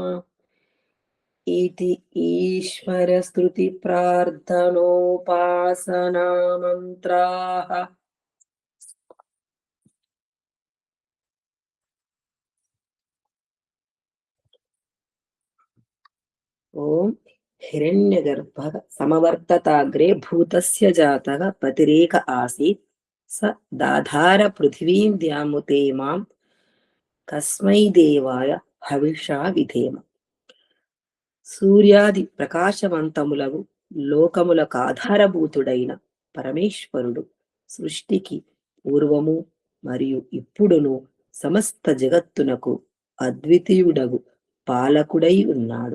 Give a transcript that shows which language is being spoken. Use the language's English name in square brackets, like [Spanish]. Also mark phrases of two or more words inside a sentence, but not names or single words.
[Sanskrit] इति ईश्वरस्तुतिप्रार्थनोपासनामन्त्राः ॐ हिरण्यगर्भः समवर्तताग्रे भूतस्य जातः पतिरेक आसीत् स दाधार पृथिवीं द्यामुते मां कस्मै देवाय हविषा विधेम [Telugu] సూర్యాది ప్రకాశవంతములగు లోకములకాధారభూతుడైన పరమేశ్వరుడు సృష్టికి పూర్వము మరియు ఇప్పుడును సమస్త జగత్తునకు అద్వితీయుడగు పాలకుడై ఉన్నాడు.